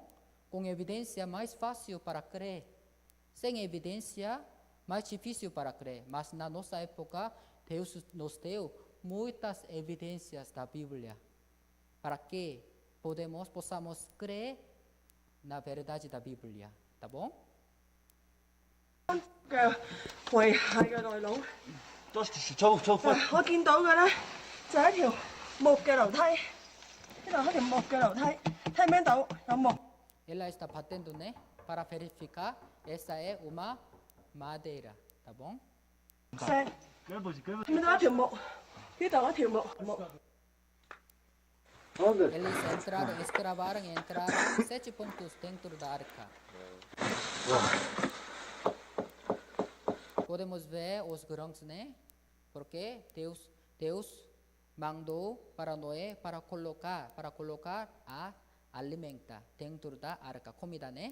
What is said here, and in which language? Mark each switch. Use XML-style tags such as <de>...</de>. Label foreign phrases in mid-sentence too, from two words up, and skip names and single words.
<pt>Com evidência mais fácil para crer. Sem evidência, mais difícil para crer. Mas na nossa época, Deus nos deu muitas evidências da Bíblia para que possamos crer na verdade da Bíblia, tá bom?</pt> <yue>遺骸嘅內籠，我見到嘅咧就係一條木嘅樓梯，呢度係條木嘅樓梯，聽唔聽到有木？</yue> <pt>Ela está batendo, né? Para verificar, essa é uma madeira, tá bom?</pt> <yue>石，見到一條木，呢度一條木。</yue> <pt>Eles entraram 7 pontos dentro da arca. Podemos ver os grãos, né? Porque Deus mandou para Noé para colocar a alimenta dentro da arca, comida, né?</pt>